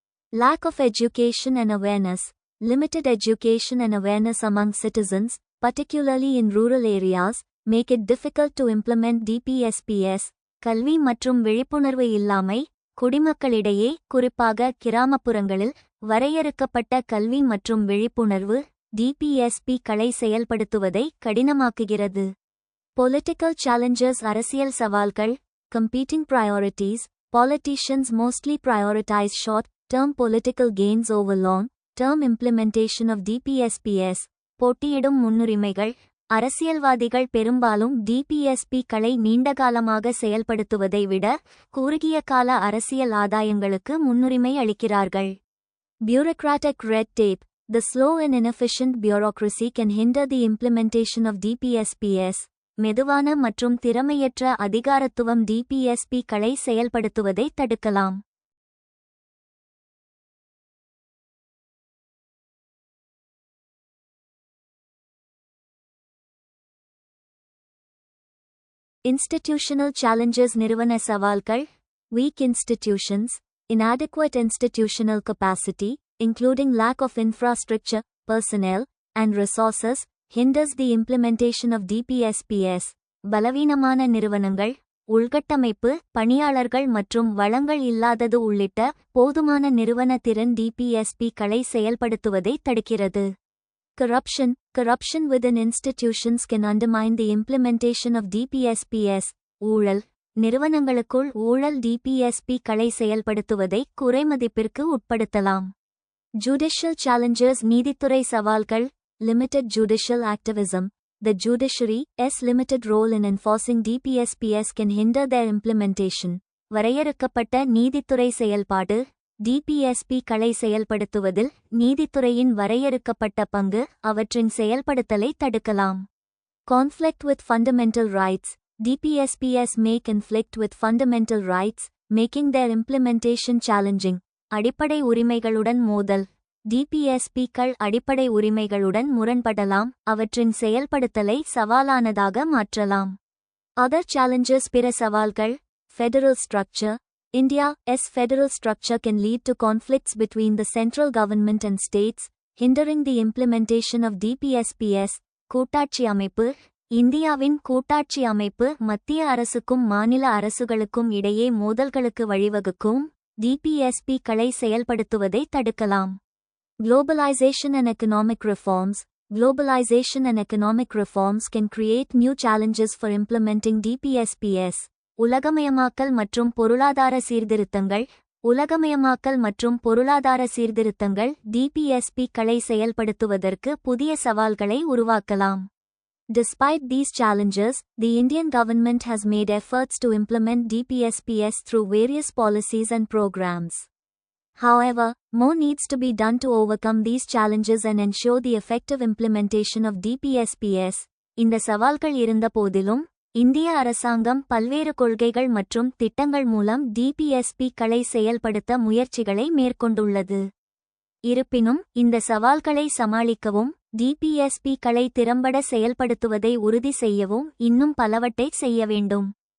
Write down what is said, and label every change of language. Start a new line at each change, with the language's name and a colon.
English: Lack of education and awareness. Limited education and awareness among citizens, particularly in rural areas, make it difficult to implement DPSPs.
Tamil: கல்வி மற்றும் விழிப்புணர்வு இல்லாமை, குடிமக்களிடையே குறிப்பாக கிராமப்புறங்களில் வரையறுக்கப்பட்ட கல்வி மற்றும் விழிப்புணர்வு டிபிஎஸ்பி-க்களை செயல்படுத்துவதை கடினமாக்குகிறது.
English: Political challenges.
Tamil: அரசியல் சவால்கள்.
English: Competing priorities. Politicians mostly prioritize short-term political gains over long-term implementation of DPSPs.
Tamil: போட்டியிடும் முன்னுரிமைகள். அரசியல்வாதிகள் பெரும்பாலும் டிபிஎஸ்பி-க்களை நீண்டகாலமாக செயல்படுத்துவதை விட குறுகிய கால அரசியல் ஆதாயங்களுக்கு முன்னுரிமை அளிக்கிறார்கள்.
English: Bureaucratic red tape. The slow and inefficient bureaucracy can hinder the implementation of DPSPs.
Tamil: மெதுவான மற்றும் திறமையற்ற அதிகாரத்துவம் டிபிஎஸ்பி-க்களை செயல்படுத்துவதை தடுக்கலாம்.
English: Institutional challenges.
Tamil: நிறுவன சவால்கள்.
English: Weak institutions. Inadequate institutional capacity, including lack of infrastructure, personnel, and resources, hinders the implementation of DPSPs.
Tamil: பலவீனமான நிறுவனங்கள், உள்கட்டமைப்பு, பணியாளர்கள் மற்றும் வளங்கள் இல்லாதது உள்ளிட்ட போதுமான நிறுவன திறன் டிபிஎஸ்பி-க்களை செயல்படுத்துவதை தடுக்கிறது.
English: Corruption within institutions can undermine the implementation of DPSPs.
Tamil: ஊழல். நிறுவனங்களுக்குள் ஊழல் டிபிஎஸ்பி-க்களை செயல்படுத்துவதை குறைமதிப்பிற்கு உட்படுத்தலாம்.
English: Judicial challenges.
Tamil: நீதித்துறை சவால்கள்.
English: Limited judicial activism. The judiciary's limited role in enforcing DPSPs can hinder their implementation.
Tamil: வரையறுக்கப்பட்ட நீதித்துறை செயல்பாடு. டிபிஎஸ்பி-க்களை செயல்படுத்துவதில் நீதித்துறையின் வரையறுக்கப்பட்ட பங்கு அவற்றின் செயல்படுத்தலை தடுக்கலாம்.
English: Conflict with fundamental rights. DPSPs may conflict with fundamental rights, making their implementation challenging.
Tamil: அடிப்படை உரிமைகளுடன் மோதல். டிபிஎஸ்பி-க்கள் அடிப்படை உரிமைகளுடன் முரண்படலாம், அவற்றின் செயல்படுத்தலை சவாலானதாக மாற்றலாம்.
English: Other challenges.
Tamil: பிற சவால்கள்.
English: Federal structure. India's federal structure can lead to conflicts between the central government and states, hindering the implementation of DPSPs.
Tamil: கூட்டாட்சி அமைப்பு. இந்தியாவின் கூட்டாட்சி அமைப்பு மத்திய அரசுக்கும் மாநில அரசுகளுக்கும் இடையே மோதல்களுக்கு வழிவகுக்கும், டிபிஎஸ்பி-க்களை செயல்படுத்துவதை தடுக்கலாம்.
English: Globalization and economic reforms. Globalization and economic reforms can create new challenges for implementing DPSPs.
Tamil: உலகமயமாக்கல் மற்றும் பொருளாதார சீர்திருத்தங்கள். உலகமயமாக்கல் மற்றும் பொருளாதார சீர்திருத்தங்கள் டிபிஎஸ்பி-களை செயல்படுத்துவதற்கு புதிய சவால்களை உருவாக்கலாம்.
English: Despite these challenges, the Indian government has made efforts to implement DPSPs through various policies and programs. However, more needs to be done to overcome these challenges and ensure the effective implementation of DPSPs.
Tamil: இந்த சவால்கள் இருந்த போதிலும், இந்திய அரசாங்கம் பல்வேறு கொள்கைகள் மற்றும் திட்டங்கள் மூலம் டிபிஎஸ்பி-களை செயல்படுத்த முயற்சிகளை மேற்கொண்டுள்ளது. இருப்பினும், இந்த சவால்களை சமாளிக்கவும், டிபிஎஸ்பி-களை திறம்பட செயல்படுத்துவதை உறுதி செய்யவும் இன்னும் பலவற்றை செய்ய வேண்டும்.